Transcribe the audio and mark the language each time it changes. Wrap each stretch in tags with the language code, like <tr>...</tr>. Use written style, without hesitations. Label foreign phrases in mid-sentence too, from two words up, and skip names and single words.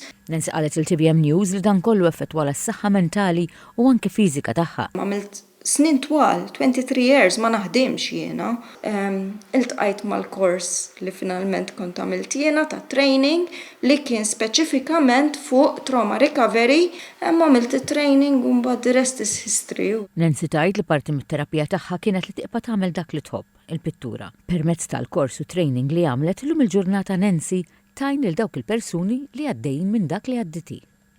<mt>Nancy qalet il-TVM News li dan kollu effettwa s-saħħa mentali u anke fiżika tagħha. Għamilt snin twal, 23 years, ma naħdimx jiena. Iltqajt mal-kors li finalment kont għamilt jiena ta' training li kien speċifikament fuq</mt> <en>trauma recovery,</en> <mt>għamilt training u mbagħad</mt> <en>the rest is history.</en> <mt>Nancy tajt li parti mit-terapija tagħha kienet li tibqa' tagħmel dak li tħobb, il-pittura. Permezz tal-kors u training li għamlet illum il-ġurnata Nancy tajn lil dawk il-persuni li għaddejjin minn dak li għadditi.</mt>